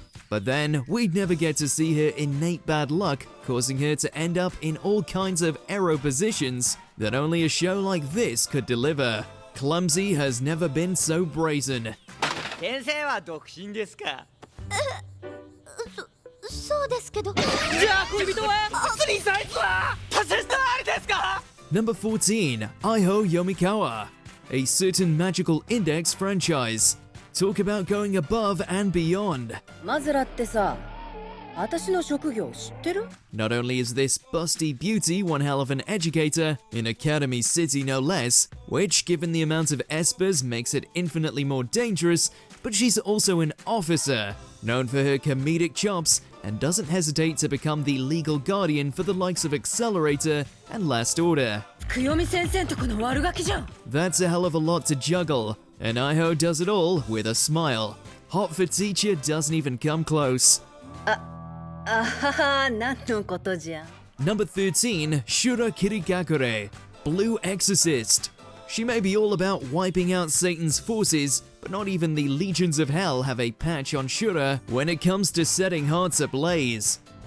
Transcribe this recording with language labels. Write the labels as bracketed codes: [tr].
[en] But then, we'd never get to see her innate bad luck, causing her to end up in all kinds of arrow positions that only a show like this could deliver. Clumsy has never been so brazen. [ja] 先生は独身ですか？そうですけど。じゃあ恋人はスリーサイズは年下ありですか？ [en] Number 14, Aiho Yomikawa, a certain magical index franchise. Talk about going above and beyond. [ja] マズラってさ、私の職業知ってる？ [en] Not only is this busty beauty one hell of an educator, in Academy City no less, which given the amount of espers makes it infinitely more dangerous, but she's also an officer, known for her comedic chops, and doesn't hesitate to become the legal guardian for the likes of Accelerator and Last Order. [ja] 清美先生とこの悪ガキじゃん。 [en] That's a hell of a lot to juggle, and Aiho does it all with a smile. Hot for teacher doesn't even come close. [ja] あはは、何のことじゃ。 [en] Number 13, Shura Kirigakure, Blue Exorcist. She may be all about wiping out Satan's forces, but not even the legions of hell have a patch on Shura when it comes to setting hearts ablaze.